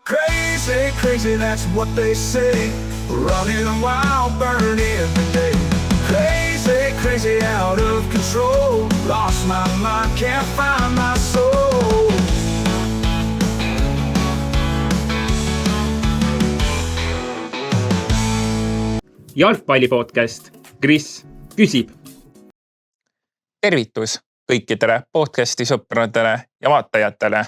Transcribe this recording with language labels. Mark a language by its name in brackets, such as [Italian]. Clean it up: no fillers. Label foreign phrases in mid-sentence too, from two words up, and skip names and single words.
[English] Crazy, crazy, that's what they say. Running wild, burning every day. Crazy, crazy, out of control. Lost my mind, can't find my soul. [Estonian] Jalgpallipodcast. Kris küsib. Tervitus kõikidele podcasti sõpradele ja vaatajatele.